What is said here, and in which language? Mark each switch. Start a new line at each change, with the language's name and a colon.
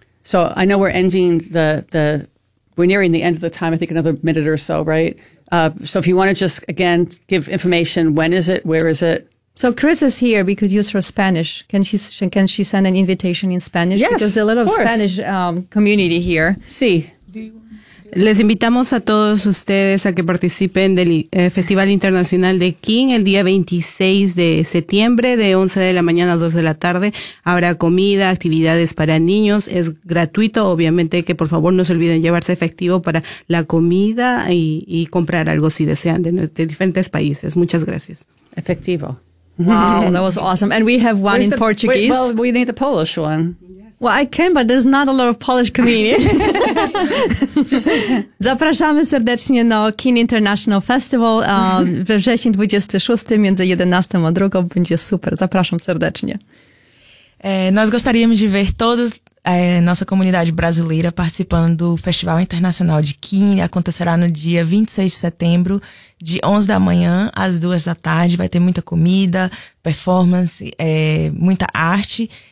English: So I know we're ending we're nearing the end of the time. I think another minute or so, right? So if you want to just, again, give information, when is it? Where is it? So Chris is here because you use her Spanish. Can she send an invitation in Spanish? Yes, because there's a lot of Spanish community here.
Spanish: Sí. Les invitamos a todos ustedes a que participen del Festival Internacional de King el día 26 de septiembre de 11 de la mañana a 2 de la tarde. Habrá comida, actividades para niños. Es gratuito. Obviamente que por favor no se olviden llevarse efectivo para la comida y comprar algo si desean de diferentes países. Muchas gracias. Efectivo.
English: Wow, that was awesome. And we have one in Portuguese. Well, we need the Polish one. Well, I can, but there's not a lot of Polish community.
Polish: Zapraszamy serdecznie na KIN International Festival we wrzesień 26, między 11 a 2, będzie super. Zapraszam serdecznie.
Portuguese: Nós gostaríamos de ver toda nossa comunidade brasileira participando do Festival Internacional de KIN. Acontecerá no dia 26 de setembro, de 11 da manhã às 2 da tarde. Vai ter muita comida, performance, muita arte.